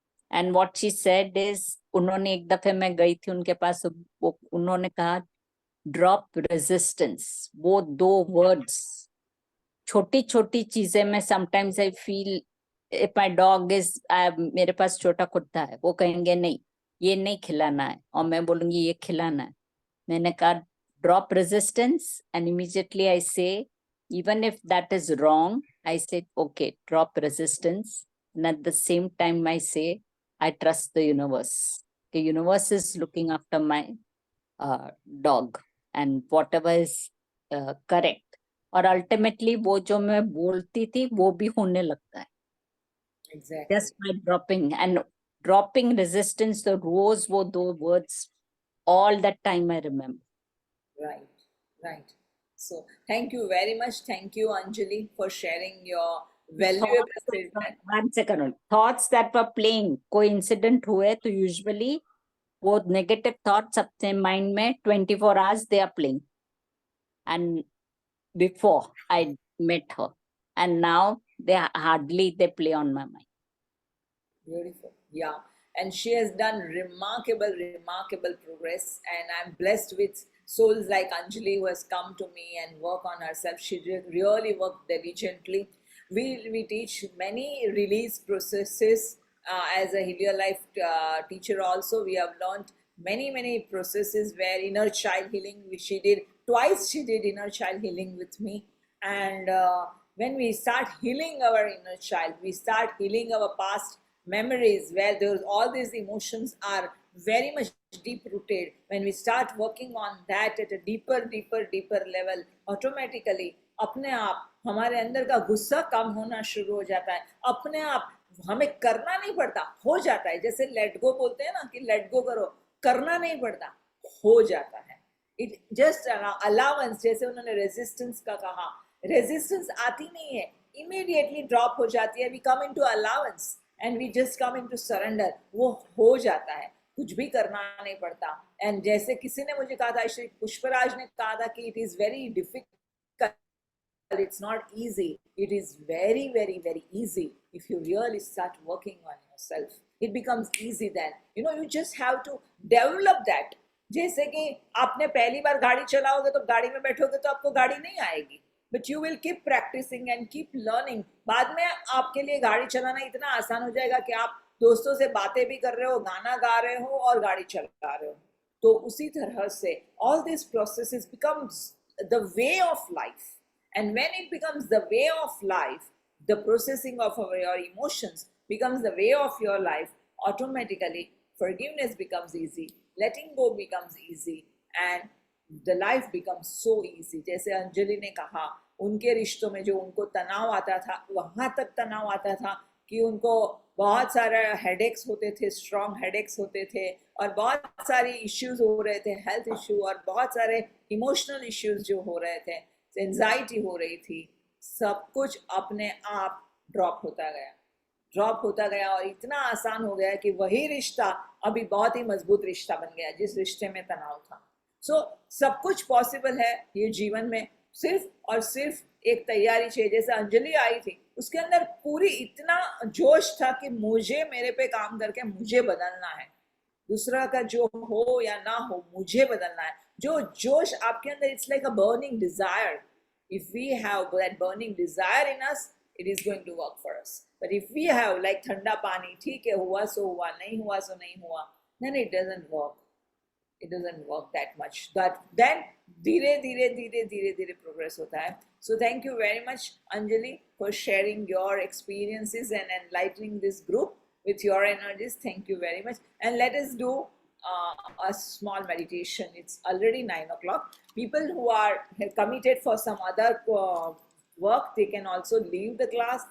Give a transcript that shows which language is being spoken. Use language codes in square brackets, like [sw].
[en] and what she said is, [hi] उन्होंने एक दफे मैं गई थी उनके पास, वो उन्होंने कहा ड्रॉप रेजिस्टेंस, वो 2 वर्ड्स, छोटी छोटी चीजें में [en] sometimes I feel if my dog is, [hi] मेरे पास छोटा कुत्ता है, वो कहेंगे नहीं ये नहीं खिलाना है, और मैं बोलूंगी ये खिलाना है। मैंने कहा [en] Drop resistance, and immediately I say even if that is wrong, I said okay, drop resistance, and at the same time I say I trust the universe. The universe is looking after my dog, and whatever is correct. [hi] और ultimately वो जो मैं बोलती थी वो भी होने लगता है, [en] Exactly. just by dropping resistance, the रोज वो 2 words all that time I remember. Right, right. So thank you very much. Thank you, Anjali, for sharing your valuable feedback. One second, thoughts that were playing, [hi] कोई incident हुए तो usually वो negative thoughts अपने mind में [en] 24 hours they are playing. And before I met her, and now they play on my mind. Beautiful. Yeah. And she has done remarkable progress. And I'm blessed with souls like Anjali who has come to me and work on herself. She really worked diligently. We teach many release processes as a Heal Life teacher also. We have learned many processes where inner child healing, which she did twice. She did inner child healing with me. And when we start healing our inner child, we start healing our past memories where there's all these emotions are very much deep rooted. When we start working on that at a deeper level, automatically [hi] अपने आप हमारे अंदर का गुस्सा कम होना शुरू हो जाता है, अपने आप हमें करना नहीं पड़ता, हो जाता है। जैसे लेट गो बोलते हैं ना कि लेट गो करो, करना नहीं पड़ता, हो जाता है। [en] it just allowance, [hi] जैसे उन्होंने रेजिस्टेंस का कहा, रेजिस्टेंस आती नहीं है, इमीडिएटली ड्रॉप हो जाती है। [en] we come into allowance and we just come into surrender, [hi] वो हो जाता है, कुछ भी करना नहीं पड़ता। एंड जैसे किसी ने मुझे कहा था, श्री पुष्पराज ने कहा था कि [en] It is very difficult, it's not easy. It is very easy if you really start working on yourself. It becomes easy then. You just have to develop that. [hi] जैसे कि आपने पहली बार गाड़ी चलाओगे तो गाड़ी में बैठोगे तो आपको गाड़ी नहीं आएगी, [en] but you will keep practicing and keep learning. [hi] बाद में आपके लिए गाड़ी चलाना इतना आसान हो जाएगा कि आप दोस्तों से बातें भी कर रहे हो, गाना गा रहे हो और गाड़ी चला रहे हो। तो उसी तरह से [en] all these processes becomes the way of life. And when it becomes the way of life, the processing of your emotions becomes the way of your life, automatically forgiveness becomes easy, letting go becomes easy, and the life becomes so easy. [hi] जैसे अंजलि ने कहा, उनके रिश्तों में जो उनको तनाव आता था, वहां तक तनाव आता था, कि उनको बहुत सारे हेडेक्स होते थे, स्ट्रॉन्ग हेडेक्स होते थे, और बहुत सारी इश्यूज हो रहे थे, हेल्थ इश्यू, और बहुत सारे इमोशनल इश्यूज जो हो रहे थे, एंजाइटी हो रही थी, सब कुछ अपने आप ड्रॉप होता गया और इतना आसान हो गया कि वही रिश्ता अभी बहुत ही मजबूत रिश्ता बन गया जिस रिश्ते में तनाव था। सो सब कुछ पॉसिबल है ये जीवन में, सिर्फ और सिर्फ एक तैयारी चाहिए। जैसे अंजलि आई थी, उसके अंदर पूरी इतना जोश था कि मुझे मेरे पे काम करके मुझे बदलना है, दूसरा का जो हो या ना हो मुझे बदलना है। जो जोश आपके अंदर, [en] It's like a burning desire. If we have that burning desire in us, it is going to work for us. But if we have like [hi] ठंडा पानी, ठीक है हुआ सो हुआ, नहीं हुआ सो नहीं हुआ, [en] then it doesn't work. It doesn't work that much. But then [hi] धीरे धीरे [en] progress होता है. So thank you very much, Anjali, for sharing your experiences and enlightening this group with your energies. Thank you very much. And let us do a small meditation. It's already 9 o'clock. People who are committed for some other work, they can also leave the class.